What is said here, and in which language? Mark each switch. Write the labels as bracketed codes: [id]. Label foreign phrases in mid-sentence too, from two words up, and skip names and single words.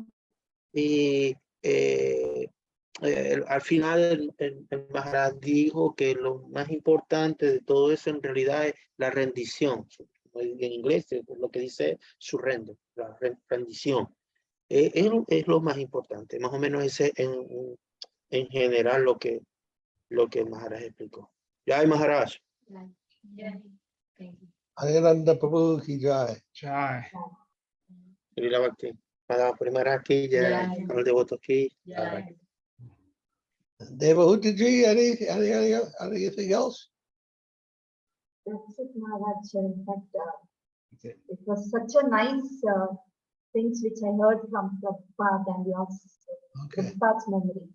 [es] Y al final el Maharaj dijo que lo más importante de todo eso en realidad es la rendición. En inglés es lo que dice surrender, la rendición. Es lo más importante. Más o menos ese en general lo que el Maharaj explicó. [hi] जय महाराज. आनंद प्रभु की जय. Jai. श्रील भक्ति। माधव पुरी महाराज की जय. [es] Al devoto [hi] की जय. [en] Devahuti ji, anything else? That's it, Maharaj. In fact, it was such a nice things which I heard from Prabhupada and your Okay. Prabhupada's memory.